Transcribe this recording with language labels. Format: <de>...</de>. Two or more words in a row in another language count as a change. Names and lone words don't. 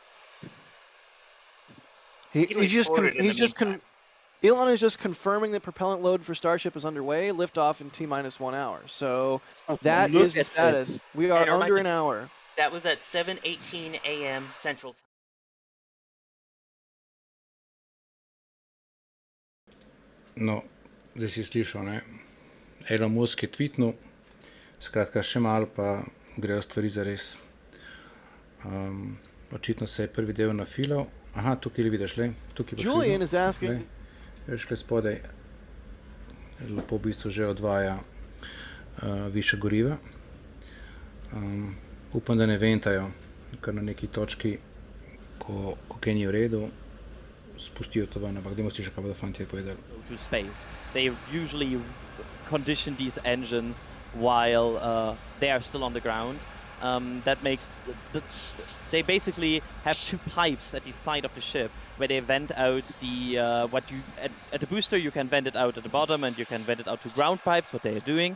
<en>Elon is just confirming that propellant load for Starship is underway. Liftoff in T-minus 1 hour. So that is the status. We are under an hour. That was at 7:18 a.m. Central Time.</en> <sl>No, zdaj si slišal, ne? Elon Musk je tweetnul, skratka še malo pa grejo stvari zares. Očitno se je prvi del nafilal. Aha, tukaj vidiš, le.</sl> <en>Julian is asking.</en> <sl>Veš, kaj spodaj lepo v bistvu že odvaja više goriva. Upam, da ne ventajo, kar na neki točki, ko kaj ni v redu, spustijo to ven, ampak dajmo si še kaj bodo fantje povedali.</sl> <en>To space. They usually condition these engines while they are still on the ground. That makes they basically have two pipes at the side of the ship where they vent out the at the booster you can vent it out at the bottom and you can vent it out to ground pipes, what they are doing.</en>